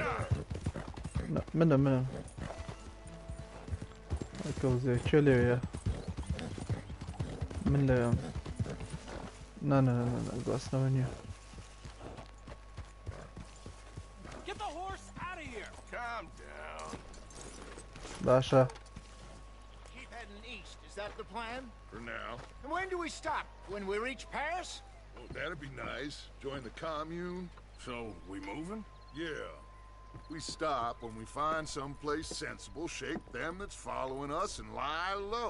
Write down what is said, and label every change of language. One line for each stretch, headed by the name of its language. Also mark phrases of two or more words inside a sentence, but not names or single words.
Central Kurdish: منم کەوزێ کێ لێوەیە من لەوێم. نه گواستنەوە نییە. باشە.
English: For now. And when do we stop? When we reach Paris? Well, that'd be nice. Join the commune. So, we moving? Yeah. We stop when we find someplace sensible, shake them that's following us, and lie low.